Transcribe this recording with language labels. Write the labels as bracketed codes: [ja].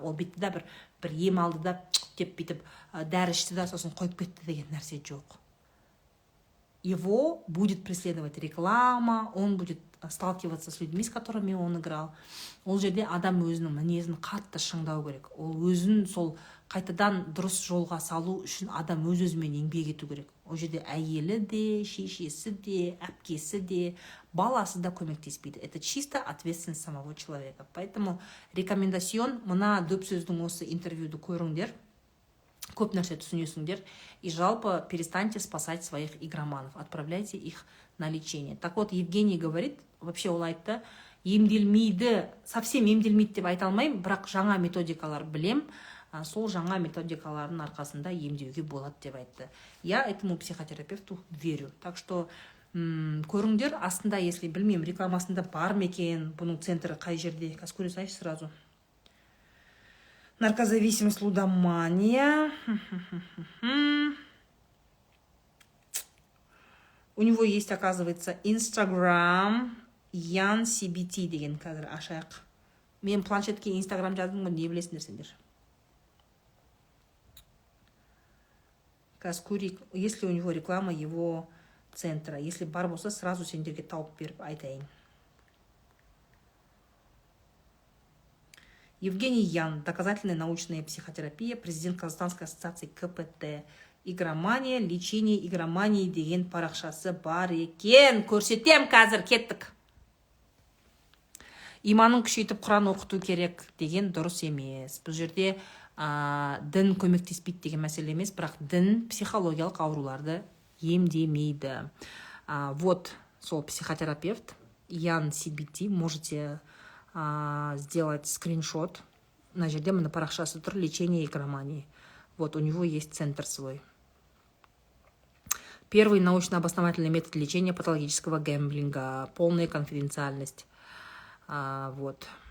[kk] Ол бетті да бір ем алды да деп бүйтіп дәрі ішті да сосын қойып кетті деген нәрсе жоқ. [ru] его будет преследовать реклама, он будет сталкиваться с людьми, с которыми он играл. [kk] Ол жерде адам өзінің мінезін қатты шыңдау керек. Ол өзін сол қайтадан дұрыс жолға салу үшін адам өз-өзімен еңбек ету керек. Ол жерде әйелі де, шешесі де, әпкесі де, баласы да көмектеспейді. [ru] Это чисто ответственность самого человека. Поэтому рекомендацион, [kk] мына дөп сөздің осы интервьюді көріңдер, көп нәрсе түсінесіңдер, [ru] и жалпы перестаньте спасать своих игроманов, отправляйте их на лечение. Так вот, Евгений говорит, вообще [kk] ол айтты, емделмейді, совсем емделмейді деп айта алмаймын, бірақ жаңа методикалар білем, сол жаңа методикалардың арқасында емдеуге болады деп айтты. [ru] Я этому психотерапевту верю. Так что [kk] көріңдер, астында, если білмеймін, рекламасында бар ма екен, бұның центрі қай жерде, қазір көре салайыншы сразу. [ru] Наркозависимость, лудомания. У него есть, оказывается, Instagram, Ян CBT [kk] деген қазір ашайық. Мен планшетке Instagram жаздым ғой, не білесіңдер сендер? Қазір көрейік, [ru] если у него реклама его центра. [kk] Если бар болса, сразу сендерге тауып беріп айтайын. [ru] Евгений Ян, доказательная научная психотерапия, президент Казахстанской ассоциации КПТ. [kk] Игромания, [ru] лечение игромании [kk] деген парақшасы бар екен. Көрсетем қазір, кеттік. Иманын күшейтіп Құран оқыту керек деген дұрыс емес. Бұл жерде дін көмектеспейді деген мәселе емес, бірақ дін психологиялық ауруларды емдемейді. [ru] Вот сол психотерапевт Ян CBT, можете сделать скриншот. [kk] На жерде мына парақшасы тұр, [ru] лечение игромании. Вот у него есть центр свой. Первый научно-обосновательный метод лечения патологического гэмблинга, полная конфиденциальность. Вот.